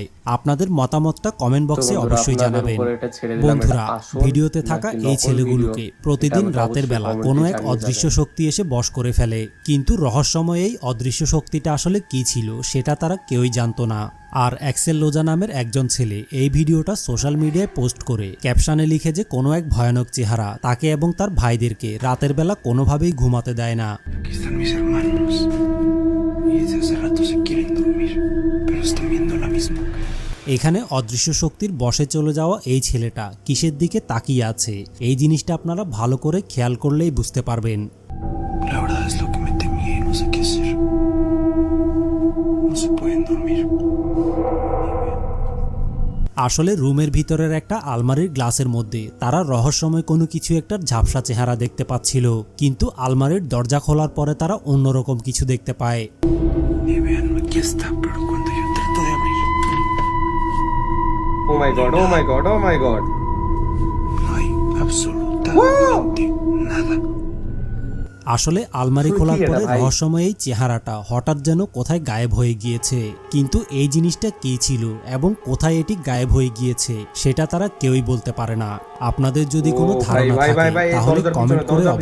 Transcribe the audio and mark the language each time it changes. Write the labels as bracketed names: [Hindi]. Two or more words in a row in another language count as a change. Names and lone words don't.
[Bangla] আপনাদের মতামতটা কমেন্ট বক্সে অবশ্যই জানাবেন। বন্ধুরা, ভিডিওতে থাকা এই ছেলেগুলোকে প্রতিদিন রাতের বেলা কোনো এক অদৃশ্য শক্তি এসে বশ করে ফেলে, কিন্তু রহস্যময় এই অদৃশ্য শক্তিটা আসলে কি ছিল সেটা তারা কেউই জানতো না। আর অ্যাক্সেল লোজা নামের একজন ছেলে এই ভিডিওটা [English] social media [Bangla] পোস্ট করে ক্যাপশনে লিখে যে কোনো এক ভয়ানক চেহারা তাকে এবং তার ভাইদেরকে রাতের বেলা কোনোভাবেই ঘুমাতে দেয় না। [Spanish] Aquí están mis hermanos y desde hace rato se quieren dormir, pero están viendo la misma. [Bangla] এখানে অদৃশ্য শক্তির বশে চলে যাওয়া এই ছেলেটা কিসের দিকে তাকিয়ে আছে, এই জিনিসটা আপনারা ভালো করে খেয়াল করলেই বুঝতে পারবেন। [Spanish] La verdad es lo que me temía y no sé qué hacer. No se pueden dormir. [Bangla] আসলে রুমের ভিতরের একটা আলমারির গ্লাসের মধ্যে তারা রহস্যময় কোনো কিছু একটা ঝাপসা চেহারা দেখতে পাচ্ছিল, কিন্তু আলমারির দরজা খোলার পরে তারা অন্যরকম কিছু দেখতে পায়। [Spanish] Y vean, aquí está, pero cuando yo trato de abrir, [English] oh my god, oh my god, oh my god. [Spanish] no hay absolutamente nada. [Bangla] আসলে আলমারি তুই খোলার কি এটা পরে ভাই? রহস্যময় এই চেহারাটা হঠাৎ যেন কোথায় গায়েব হয়ে গিয়েছে, কিন্তু এই জিনিসটা কি ছিল এবং কোথায় এটি গায়েব হয়ে গিয়েছে সেটা তারা কেউই বলতে পারে না। আপনাদের যদি কোনো ও ভাই, ধারণা ভাই, থাকে ভাই, ভাই, এই তাহলে দরজার কমেন্ট পিছনে, করে দরজার